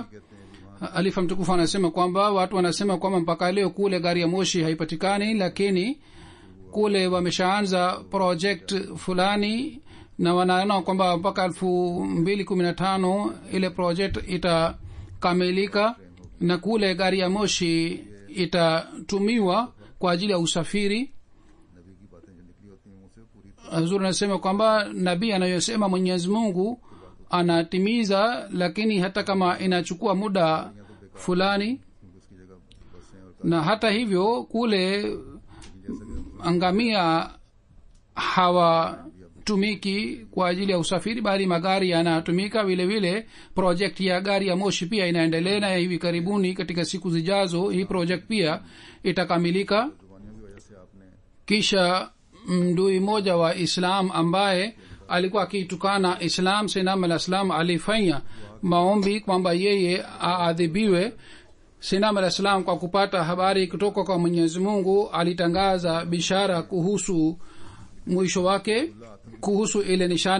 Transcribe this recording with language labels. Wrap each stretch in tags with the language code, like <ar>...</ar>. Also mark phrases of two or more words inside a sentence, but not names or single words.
<sw>Alifa mtukufu anasema kwamba watu wanasema kwamba mpaka leo kule gari ya moshi haipatikani, lakini kule wameshaanza project fulani na wanaona kwamba mpaka 2015 ile project itakamilika na kule gari ya moshi itatumiwa kwa ajili ya usafiri.</sw> <ur>نبی کی باتیں جو نکلی ہوتی ہیں ان سے پوری</ur> <sw>Hazur anasema kwamba nabii anayosema Mwenyezi Mungu anatimiza, lakini hata kama inachukua muda fulani.</sw> <ur>کیونکہ اس کی جگہ بسیں اور</ur> <sw>Na hata hivyo kule ngamia hawatumiki kwa ajili ya usafiri, bali magari yanatumika. Vile vile project ya gari ya moshi pia inaendelea, na hivi karibuni katika siku zijazo hii project pia itakamilika.</sw> <ur>قربانیوں کی وجہ سے آپ نے</ur> <sw>Kisha mdui mmoja wa Islam ambaye alikuwa akiitukana Islam, Sayyidina al-Islam alifanya maombi kwamba yeye aadhibiwe. Sayyidina al-Islam kwa kupata habari kutoka kwa Mwenyezi Mungu alitangaza bishara kuhusu mwisho wake, kuhusu ile nishani.</sw>